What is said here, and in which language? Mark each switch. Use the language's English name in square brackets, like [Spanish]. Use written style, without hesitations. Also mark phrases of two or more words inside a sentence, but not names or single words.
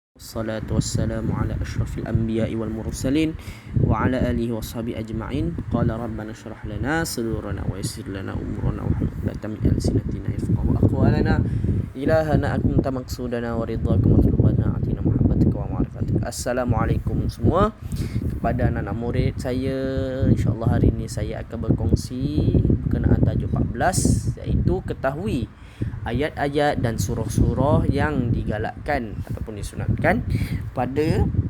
[Arabic] الصلاة والسلام على أشرف الأنبياء والمرسلين وعلى آله وصحبه أجمعين. قال ربنا اشرح لنا صدورنا ويسر لنا أمورنا واحلل عقدة من ألسنتنا يفقهوا أقوالنا. إلهنا أكنت مقصودنا ورضاك مطلوبنا آتنا محبتك ومعرفتك. [Malay] Assalamualaikum semua. Kepada anak-anak murid saya, [Arabic] إن شاء الله [Malay] hari ini saya akan berkongsi berkenaan tajuk 14, iaitu ketahui ayat-ayat dan surah-surah yang digalakkan ataupun disunatkan pada